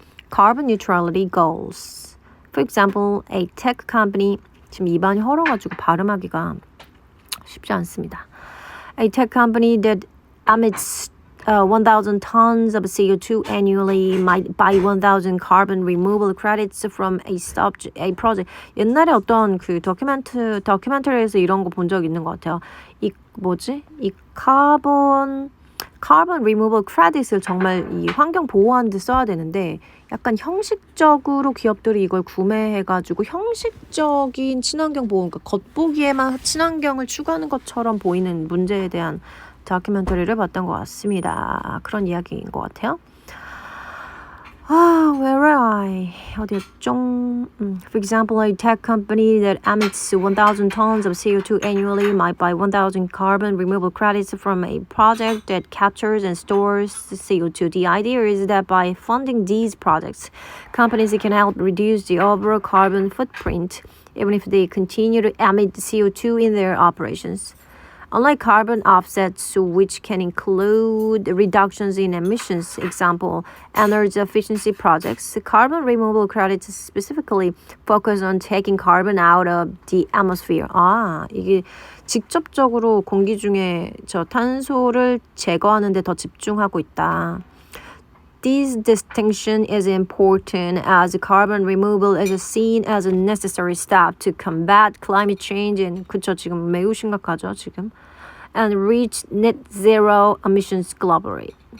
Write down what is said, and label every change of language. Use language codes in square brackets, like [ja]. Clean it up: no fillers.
[en] carbon neutrality goals. For example, a tech company [ko] 지금 입안이 헐어가지고 발음하기가 쉽지 않습니다. [en] A tech company that emits 1,000 tons of CO2 annually might buy 1,000 carbon removal credits from a project. [ko] 옛날에 어떤 그 다큐멘터리에서 이런 거 본 적 있는 것 같아요. 이 carbon removal credit을 정말 이 환경 보호하는 데 써야 되는데 약간 형식적으로 기업들이 이걸 구매해가지고 형식적인 친환경 보호, 그러니까 겉보기에만 친환경을 추구하는 것처럼 보이는 문제에 대한 다큐멘터리를 봤던 것 같습니다. 그런 이야기인 것 같아요. [en] Where are I? [ko] 어디였죠? [en] For example, a tech company that emits 1,000 tons of CO2 annually might buy 1,000 carbon removal credits from a project that captures and stores CO2. The idea is that by funding these projects, companies can help reduce the overall carbon footprint, even if they continue to emit CO2 in their operations. Unlike carbon offsets, which can include reductions in emissions, example, energy efficiency projects, carbon removal credits specifically focus on taking carbon out of the atmosphere. [ko] 이게 직접적으로 공기 중에 저 탄소를 제거하는 데 더 집중하고 있다. [en] This distinction is important as carbon removal is seen as a necessary step to combat climate change and [ko] 그쵸 지금 매우 심각하죠 지금 [en] and reach net zero emissions globally.